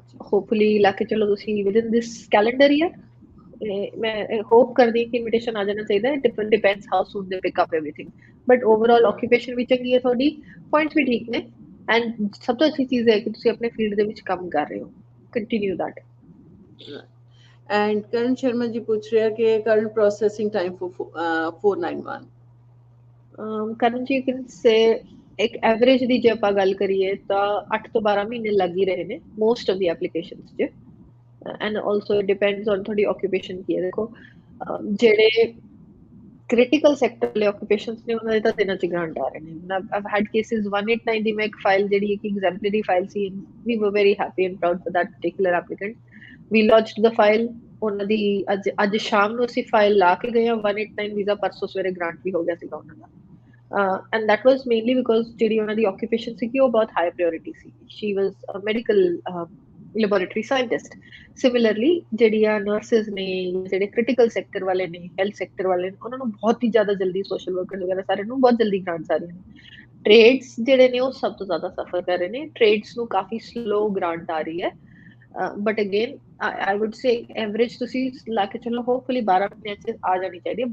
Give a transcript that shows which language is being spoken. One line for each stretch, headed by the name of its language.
Punjabi: Hopefully ਲਾ ਕੇ ਚਲੋ ਤੁਸੀਂ
English: within this calendar year,
Punjabi: ਮੈਂ hope ਕਰਦੀ ਕਿ invitation ਆ ਜਾਣਾ ਚਾਹੀਦਾ ਹੈ,
English: depends how soon they pick up everything, but overall
Punjabi: occupation ਵੀ ਚੰਗੀ ਹੈ ਤੁਹਾਡੀ, points ਵੀ ਠੀਕ ਨੇ, and ਸਭ ਤੋਂ ਅੱਛੀ ਚੀਜ਼ ਹੈ ਕਿ ਤੁਸੀਂ ਆਪਣੇ field ਦੇ ਵਿੱਚ ਕੰਮ ਕਰ ਰਹੇ ਹੋ,
English: continue that. And Karan Sharma ji
Hindi: puch raha कि
English: current processing time for 491.
Punjabi: Karan ji,
English: you can say
Punjabi: ਇੱਕ ਐਵਰੇਜ ਦੀ ਜੇ ਆਪਾਂ ਗੱਲ ਕਰੀਏ ਤਾਂ 8 ਤੋਂ 12 ਮਹੀਨੇ ਲੱਗ ਹੀ ਰਹੇ ਨੇ
English: most of the applications
Punjabi: 'ਚ,
English: and also it depends on
Punjabi: ਤੁਹਾਡੀ ਆਕੂਪੇਸ਼ਨ ਕੀ ਹੈ। ਦੇਖੋ ਜਿਹੜੇ ਕ੍ਰਿਟੀਕਲ ਸੈਕਟਰ ਵਾਲੇ ਆਕੂਪੇਸ਼ਨਸ ਨੇ ਉਹਨਾਂ ਦੇ ਤਾਂ ਦਿਨਾਂ 'ਚ ਗ੍ਰਾਂਟ ਆ ਰਹੇ ਨੇ।
English: I've had cases 189
Punjabi: ਦੀ ਮੈਂ ਇੱਕ ਫਾਈਲ ਜਿਹੜੀ ਇੱਕ exemplary file ਸੀ,
English: we were very happy and proud for that particular applicant. We launched the file,
Punjabi: ਉਹਨਾਂ ਦੀ ਅੱਜ ਸ਼ਾਮ ਨੂੰ ਅਸੀਂ ਫਾਈਲ ਲਾ ਕੇ ਗਏ ਹਾਂ, 189 ਵੀਜ਼ਾ ਪਰਸੋਂ ਸਵੇਰੇ ਗ੍ਰਾਂਟ ਵੀ ਹੋ ਗਿਆ ਸੀਗਾ ਉਹਨਾਂ ਦਾ।
English: And that was mainly because
Punjabi: ਜਿਹੜੀ ਉਹਨਾਂ ਦੀ
English: occupation
Punjabi: ਸੀਗੀ ਉਹ ਬਹੁਤ
English: high priority ਸੀ, she was a medical laboratory scientist.
Punjabi: Similarly ਜਿਹੜੀਆਂ nurses ਨੇ, ਜਿਹੜੇ critical sector ਵਾਲੇ ਨੇ, health sector ਵਾਲੇ ਨੇ, ਉਹਨਾਂ ਨੂੰ ਬਹੁਤ ਹੀ ਜ਼ਿਆਦਾ ਜਲਦੀ social workers ਵਗੈਰਾ ਸਾਰਿਆਂ ਨੂੰ ਬਹੁਤ ਜਲਦੀ grants ਆ ਰਹੀਆਂ ਨੇ। trades ਜਿਹੜੇ ਨੇ ਉਹ ਸਭ ਤੋਂ ਜ਼ਿਆਦਾ suffer ਕਰ ਰਹੇ ਨੇ, trades ਨੂੰ ਕਾਫੀ slow grant ਆ ਰਹੀ ਹੈ। But again
English: I would say
Punjabi: average ਤੁਸੀਂ ਲਾ ਕੇ ਚਲੋ ਹੋਪਫੁਲੀ 12 ਮਹੀਨਿਆਂ 'ਚ ਆ ਜਾਣੀ ਚਾਹੀਦੀ ਹੈ।